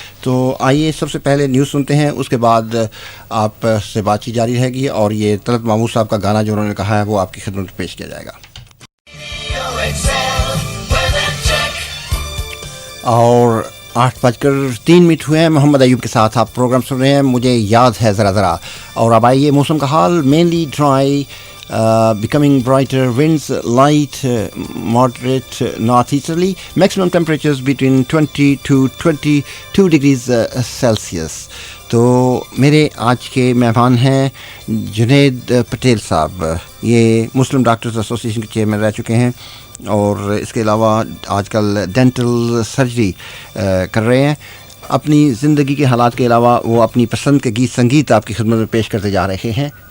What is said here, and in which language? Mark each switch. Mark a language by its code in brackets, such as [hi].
[ur] تو آئیے سب سے پہلے نیوز سنتے ہیں, اس کے بعد آپ سے بات چیت جاری رہے گی, اور یہ طلعت محمود صاحب کا گانا جو انہوں نے کہا ہے وہ آپ کی خدمت میں پیش کیا جائے گا. اور 8:03 ہوئے ہیں. محمد ایوب کے ساتھ آپ پروگرام سن رہے ہیں مجھے یاد ہے ذرا ذرا. اور اب آئیے موسم کا حال. [en] Mainly dry, becoming brighter winds, light moderate northeasterly, maximum temperatures between 20 to 22 degrees Celsius. [ur] تو میرے آج کے مہمان ہیں جنید پٹیل صاحب. یہ مسلم ڈاکٹرز ایسوسی ایشن کے چیئرمین رہ چکے ہیں, اور اس کے علاوہ آج کل ڈینٹل سرجری کر رہے ہیں. اپنی زندگی کے حالات کے علاوہ وہ اپنی پسند کے گیت سنگیت آپ کی خدمت میں پیش کرتے جا رہے ہیں.